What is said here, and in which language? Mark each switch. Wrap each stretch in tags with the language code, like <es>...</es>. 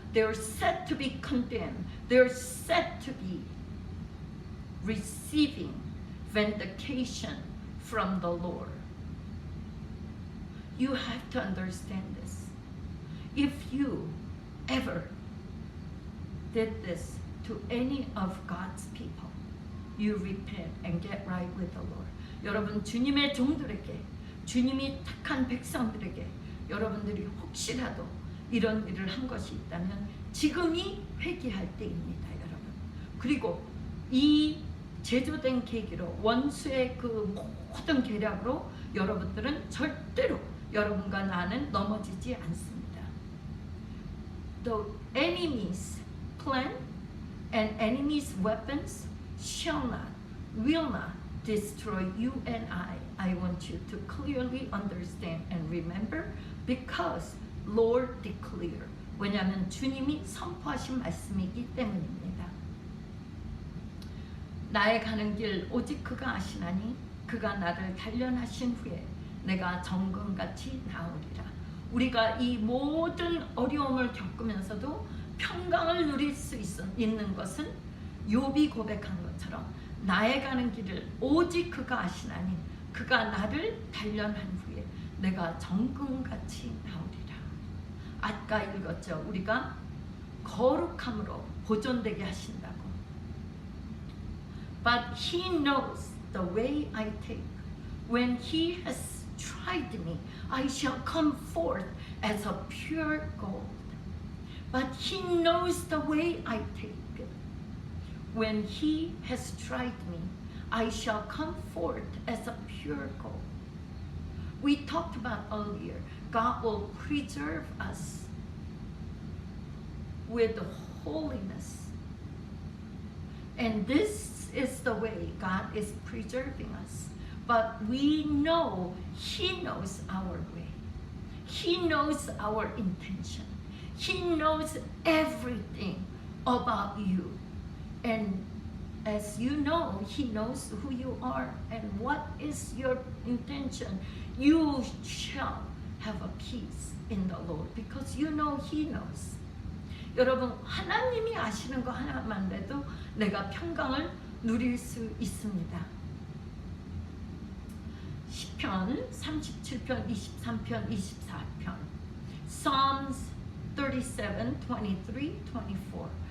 <en>They're set to be condemned. They're set to be receiving vindication from the Lord. You have to understand this. If you ever did this to any of God's people, you repent and get right with the Lord.</en> <ko>여러분 주님의 종들에게 주님이 택한 백성들에게 여러분들이 혹시라도 이런 일을 한 것이 있다면 지금이 회개할 때입니다, 여러분. 그리고 이 제조된 계기로 원수의 그 모든 계략으로 여러분들은 절대로 여러분과 나는 넘어지지 않습니다.</ko> <en>The enemy's plan and enemy's weapons shall not, will not destroy you and I want you to clearly understand and remember, because Lord declared.</en> <ko>왜냐하면 주님이 선포하신 말씀이기 때문입니다. 나의 가는 길 오직 그가 아시나니 그가 나를 단련하신 후에 내가 정금같이 나오리라. 우리가 이 모든 어려움을 겪으면서도 평강을 누릴 수 있는 것은 욥이 고백한 것처럼 나의 가는 길을 오직 그가 아시나니 그가 나를 단련한 후에 내가 정금같이 나오리라. 아까 읽었죠. 우리가 거룩함으로 보존되게 하신다고.</ko> <en>But he knows the way I take. When he has tried me, I shall come forth as a pure gold. But he knows the way I take. When he has tried me, I shall come forth as a pure gold. We talked about earlier, God will preserve us with holiness. And this is the way God is preserving us. But we know He knows our way. He knows our intention. He knows everything about you. And as you know, He knows who you are and what is your intention. You shall have a peace in the Lord because you know He knows.</en> <ko>여러분, 하나님이 아시는 거 하나만 돼도 내가 평강을 누릴 수 있습니다. 시편 37편, 23편, 24편.</ko> <en>Psalms 37, 23, 24.</en>